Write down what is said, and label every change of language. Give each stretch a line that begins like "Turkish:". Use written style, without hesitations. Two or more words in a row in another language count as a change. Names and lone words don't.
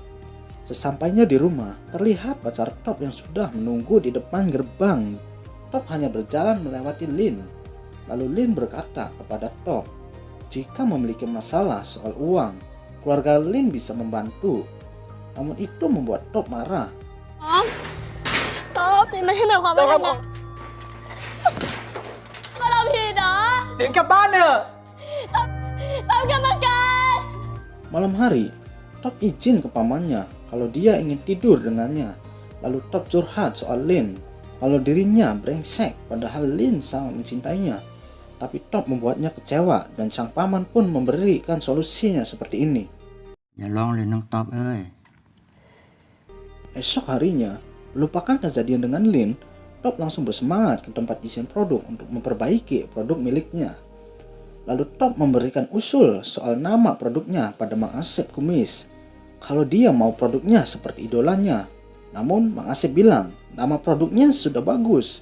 Indonesian: Sesampainya di rumah, terlihat pacar Top yang sudah menunggu di depan gerbang. Top hanya berjalan melewati Lin. Lalu Lin berkata kepada Top, jika memiliki masalah soal uang, keluarga Lin bisa membantu. Namun itu membuat Top marah.
Thai: ต๊อบนี่ไม่ใช่หมายความว่ายังไงก็เราผิดเหรอ เสียงกลับบ้านเถอะ ต๊อบกรรมการ
Indonesian: Malam hari, Top izin ke pamannya kalau dia ingin tidur dengannya. Lalu Top curhat soal Lin, kalau dirinya brengsek padahal Lin sangat mencintainya. Tapi Top membuatnya kecewa dan sang paman pun memberikan solusinya seperti ini.
Thai: อย่าร้องเลยน้องต๊อบเอ้ย
Indonesian: Esok harinya, melupakan kejadian dengan Lin, Top langsung bersemangat ke tempat desain produk untuk memperbaiki produk miliknya. Lalu Top memberikan usul soal nama produknya pada Mang Asep Kumis. Kalau dia mau produknya seperti idolanya. Namun Mang Asep bilang, nama produknya sudah bagus.